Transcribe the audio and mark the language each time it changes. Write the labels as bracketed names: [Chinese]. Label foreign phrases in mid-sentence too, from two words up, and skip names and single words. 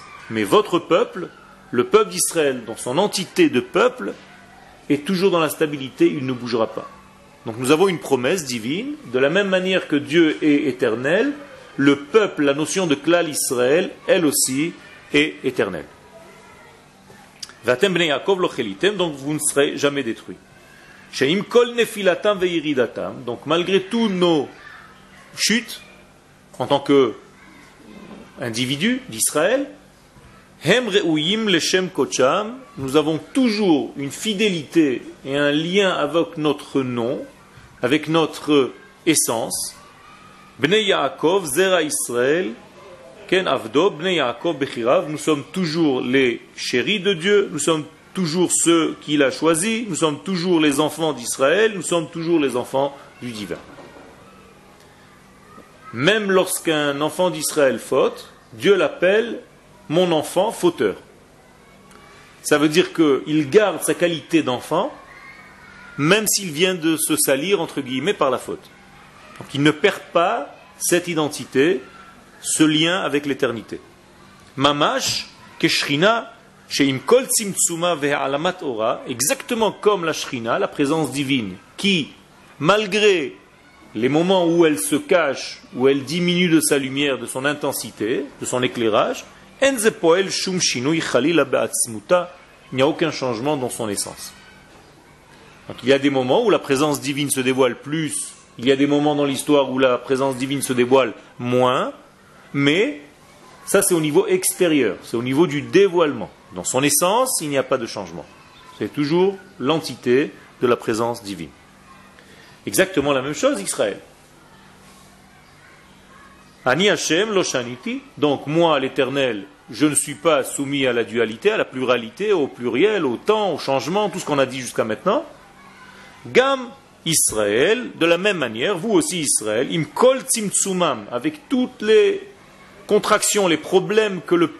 [French] Mais votre peuple, le peuple d'Israël, dans son entité de peuple, est toujours dans la stabilité, il ne bougera pas. Donc nous avons une promesse divine, de la même manière que Dieu est éternel, le peuple, la notion de [Hebrew] כלל ישראל, [French] elle aussi, est éternelle. [Hebrew] ואתם בני יעקב לא כליתם, [French] donc vous ne serez jamais détruits. [Hebrew] שעם כל נפילתם וירידתם. [French] Donc malgré tous nos chutes, en tant qu'individus d'Israël, [Hebrew] הם ראויים לשם כוחם, [French] nous avons toujours une fidélité et un lien avec notre nom, avec notre essence. [Hebrew] בני יעקב זרע ישראל כן עבדו בני יעקב בחיריו, [French] nous sommes toujours les chéris de Dieu, nous sommes toujours ceux qu'il a choisis, nous sommes toujours les enfants d'Israël, nous sommes toujours les enfants du divin. Même lorsqu'un enfant d'Israël faute, Dieu l'appelle mon enfant fauteur. Ça veut dire qu'il garde sa qualité d'enfant, même s'il vient de se salir, entre guillemets, par la faute. Donc il ne perd pas cette identité, ce lien avec l'éternité. [Hebrew] ממש כשכינה שעם כל צמצומה והעלמת אורה, [French] exactement comme la shrina, la présence divine, qui, malgré les moments où elle se cache, où elle diminue de sa lumière, de son intensité, de son éclairage, [Hebrew] אין זה פועל שום שינוי חלילה בעצמותה, [French] il n'y a aucun changement dans son essence. Donc il y a des moments où la présence divine se dévoile plus, il y a des moments dans l'histoire où la présence divine se dévoile moins, mais ça c'est au niveau extérieur, c'est au niveau du dévoilement. Dans son essence, il n'y a pas de changement. C'est toujours l'entité de la présence divine. Exactement la même chose, [Hebrew] ישראל אני השם לא שניתי, [French] donc moi l'Éternel, je ne suis pas soumis à la dualité, à la pluralité, au pluriel, au temps, au changement, tout ce qu'on a dit jusqu'à maintenant. [Hebrew] גם ישראל, [French] de la même manière, vous aussi Israël, [Hebrew] עם כל צמצומם, [French] avec toutes les contractions, les problèmes que le